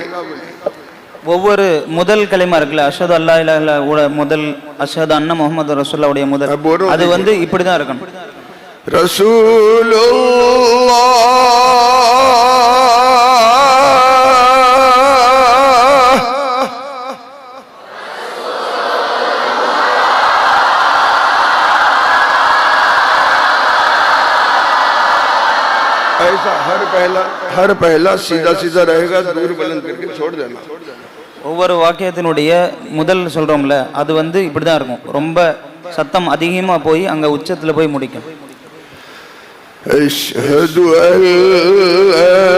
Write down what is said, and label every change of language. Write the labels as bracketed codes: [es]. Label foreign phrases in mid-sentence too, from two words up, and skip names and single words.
[ta] ஒவ்வொரு முதல் கலிமா இருக்குல்ல, [ar] أشهد ألا إله إلا الله [ta] முதல், [ar] أشهد أن محمد رسول الله [ta] உடைய முதல், அது வந்து இப்படி தான் இருக்கணும். [hi] ரசூலுல்லாஹ் ऐसा हर पहला सीधा रहेगा, दूर बुलंद करके छोड़ देना. [ta] ஒவ்வொரு வாக்கியத்தினுடைய முதல் சொல்றோம்ல, அது வந்து இப்படி தான் இருக்கும். ரொம்ப சத்தம் அதிகமாக போய் அங்கே உச்சத்தில் போய் முடிக்கும். [ar] أشهد ألا